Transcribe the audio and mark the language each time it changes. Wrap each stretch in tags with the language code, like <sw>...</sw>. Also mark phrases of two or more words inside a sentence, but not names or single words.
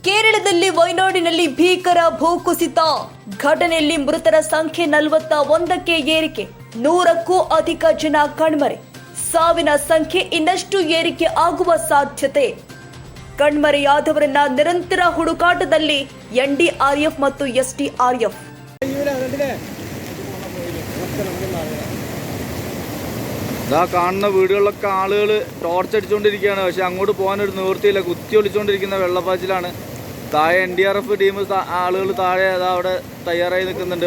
<kn>ಕೇರಳದಲ್ಲಿ ವಯನಾಡಿನಲ್ಲಿ ಭೀಕರ ಭೂಕುಸಿತ ಘಟನೆಯಲ್ಲಿ ಮೃತರ ಸಂಖ್ಯೆ 41ಕ್ಕೆ ಏರಿಕೆ 100ಕ್ಕೂ ಅಧಿಕ ಜನ ಕಣ್ಮರೆ ಸಾವಿನ ಸಂಖ್ಯೆ ಇನ್ನಷ್ಟು ಏರಿಕೆ ಆಗುವ ಸಾಧ್ಯತೆ ಕಣ್ಮರೆಯಾದವರನ್ನ ನಿರಂತರ ಹುಡುಕಾಟದಲ್ಲಿ ಎನ್ಡಿಆರ್ಎಫ್ ಮತ್ತು ಎಸ್ಡಿಆರ್ಎಫ್</kn> <ml>കാണുന്ന വീടുകളിലൊക്കെ ആളുകൾ ടോർച്ച് അടിച്ചുകൊണ്ടിരിക്കുകയാണ്. പക്ഷെ അങ്ങോട്ട് പോകാനൊരു നിവൃത്തിയില്ല. കുത്തി ഒളിച്ചുകൊണ്ടിരിക്കുന്ന വെള്ളപ്പാച്ചിലാണ്. താഴെ NDRF ടീം ആളുകൾ താഴെ അവിടെ തയ്യാറായി നിൽക്കുന്നുണ്ട്.</ml>